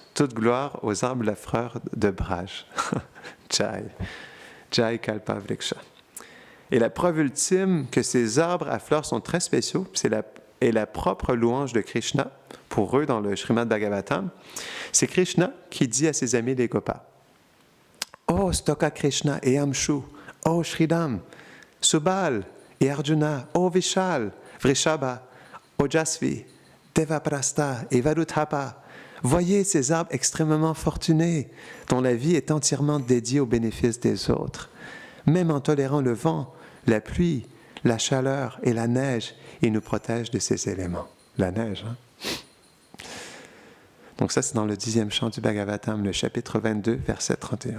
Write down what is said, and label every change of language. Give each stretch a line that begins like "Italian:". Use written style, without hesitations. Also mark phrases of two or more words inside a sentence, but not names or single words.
French: Toute gloire aux arbres à fleurs de Braj.
Hindi: Jai. Jai Kalpavriksha.
French: Et la preuve ultime que ces arbres à fleurs sont très spéciaux, c'est la propre louange de Krishna, pour eux dans le Srimad Bhagavatam. C'est Krishna qui dit à ses amis les Gopas, « Oh Stoka Krishna et Amshu, oh Shridam, Subal et Arjuna, oh Vishal, Vrishabha, Ojasvi, Devaprastha et Varuthapa, voyez ces arbres extrêmement fortunés, dont la vie est entièrement dédiée au bénéfice des autres. Même en tolérant le vent, la pluie, la chaleur et la neige, ils nous protègent de ces éléments. » La neige, hein? Donc ça, c'est dans le 10e chant du Bhagavatam, le chapitre 22, verset 31.